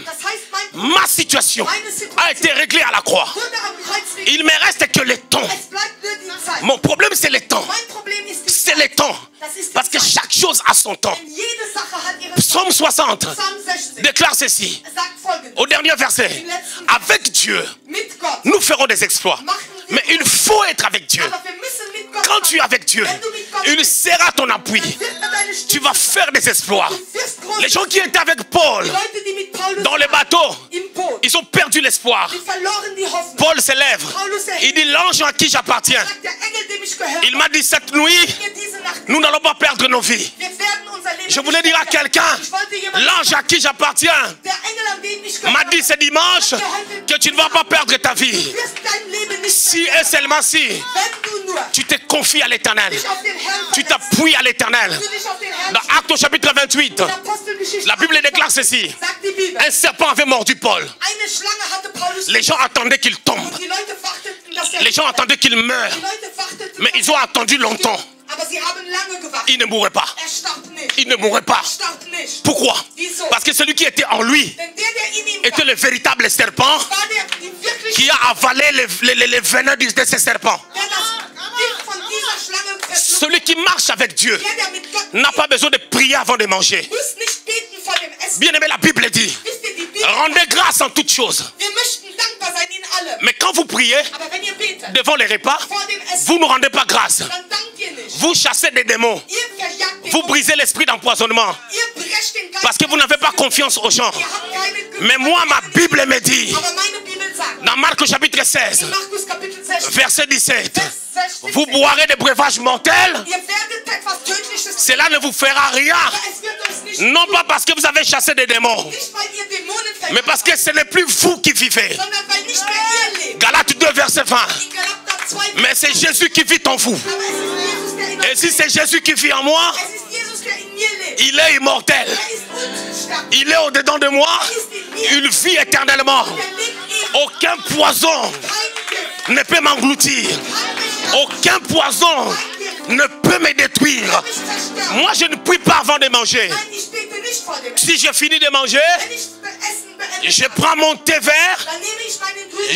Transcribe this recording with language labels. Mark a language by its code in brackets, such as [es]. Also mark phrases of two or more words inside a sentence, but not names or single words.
[de] Das heißt, mein [fr] ma situation a été réglée à la croix. [de] wurde am Kreuz gelegt. [fr] Il me reste que le temps. [de] Es bleibt nur die Zeit. [fr] Mon problème, c'est le temps. [de] Mein Problem ist die [fr] C'est [de] Zeit. [fr] le temps. [de] Das ist die [fr] Parce que [de] Zeit. [fr] chaque chose a son temps. [de] Denn jede Sache hat ihre [fr] Psaume 60 [de] Psalm 60 [fr] déclare ceci. [de] sagt folgendes. [fr] Au dernier verset. Avec Dieu, [de] Mit Gott [fr] nous ferons des exploits. [de] machen mit [fr] Mais il faut être avec Dieu. [de] Aber wir müssen mit Gott [fr] Quand tu es [de] sein. [fr] avec Dieu, [de] Wenn du mit Gott [fr] il [de] bist, [fr] sera ton appui. [de] wird er deine [fr] Tu [de] Stütze [fr] vas [de] sein. [fr] faire des exploits. [de] Du wirst groß [fr] Les gens [de] sein. [fr] qui étaient avec Paul [de] Die Leute, die mit Paulus [fr] dans les [de] waren, [fr] bateaux, [de] im Boot, [fr] ils ont perdu l'espoir. [de] die verloren die Hoffnung. [fr] Paul s'élève. Il dit l'ange à qui j'appartiens. [de] Sagt der Engel, dem ich gehöre, [fr] Il m'a dit cette nuit, [de] mir diese Nacht, [fr] nous n'allons pas perdre nos vies. [de] wir werden unser Leben [fr] Je voulais [de] nicht [fr] dire à [de] verlieren. [fr] quelqu'un, [de] Ich wollte jemandem [fr] l'ange à qui j'appartiens [de] der Engel, an den ich [fr] m'a [de] gehöre, [fr] dit ce dimanche que tu ne vas pas perdre ta vie. [de] du wirst dein Leben nicht [fr] Si [de] verlieren. [fr] et seulement si [de] Wenn du nur [fr] tu te confies à l'éternel, [de] dich auf den Herrn [fr] tu [de] verlässt, [fr] t'appuies à l'éternel. [de] du dich auf den Herrn [fr] Dans Actes au chapitre 28, [de] in der Apostelgeschichte [fr] la Bible déclare ceci. [de] sagt die Bibel, [fr] Un serpent avait mordu Paul. [de] eine Schlange hatte Paulus [fr] Les gens attendaient qu'il tombe. [de] und die Leute warteten, dass er [fr] Les gens attendaient qu'il meure. [de] die Leute warteten, [fr] Mais ils ont attendu longtemps. [de] aber sie haben lange gewartet. [fr] Il ne mourrait pas. [de] Er starb nicht. [fr] Il ne mourrait pas. [de] Er starb nicht. [fr] Pourquoi? [de] Wieso? [fr] Parce que celui qui était en lui [de] Denn der in ihm [fr] était le véritable serpent [de] war die wirkliche, [fr] qui a avalé les venin de ce serpent. [de] der das Gift von dieser Schlange verschluckt. [fr] Celui qui marche avec Dieu [de] Der mit Gott [fr] n'a pas besoin de prier avant de manger. [de] muss nicht beten vor dem Essen. [fr] Bien aimé, la Bible dit, [de] Wisst ihr, die Bibel, [fr] rendez grâce en toutes choses. [de] wir möchten dankbar sein in allem. [fr] Mais quand vous priez [de] Aber wenn ihr betet, [fr] devant les repas, [de] vor dem Essen, [fr] vous ne rendez pas grâce. [de] dann dankt ihr nicht. [fr] Vous chassez des démons. [de] Ihr verjagt den [fr] Vous [de] Mund. [fr] brisez l'esprit d'empoisonnement. [de] Ihr brecht den Geist. [fr] Parce que vous n'avez pas confiance aux gens. [de] Ihr habt keine Güte. [fr] Mais moi, ma Bible me dit, [de] Aber meine Bibel sagt, [fr] dans Marc au chapitre 16, [de] in Markus Kapitel 16, [fr] verset 17, [de] Vers 16, [fr] vous boirez des breuvages mortels, [de] ihr werdet etwas Tödliches tun, [fr] cela ne vous fera rien. [de] aber es wird euch nicht [fr] Non [de] tun. [fr] pas parce que vous avez chassé des démons, [de] Nicht, weil ihr Dämonen [fr] mais [de] verjagt [fr] parce que ce n'est plus vous qui vivez. [de] sondern weil nicht mehr ihr lebt. [fr] Galates 2, verset 20. [de] In Galater 2, [fr] Mais c'est Jésus qui vit en vous. [de] aber es ist Jesus, der in [fr] Et [de] euch [fr] si c'est Jésus qui vit en moi, [de] Es ist Jesus, der in mir lebt. [fr] il est immortel. [de] Er ist unsterblich. [fr] Il est au-dedans de moi. Il vit éternellement. [de] Er lebt in [fr] Aucun poison [de] kein Gift, [fr] ne peut m'engloutir. [de] kein Beschlag, [fr] Aucun poison ne peut me détruire. [de] mich zerstören. [fr] Moi, je ne prie pas avant de manger. [de] Nein, ich bete nicht vor dem Essen. [fr] Si je finis de manger, [de] Wenn ich Essen beende, [fr] je prends mon thé vert, [de] dann nehme ich meinen Drink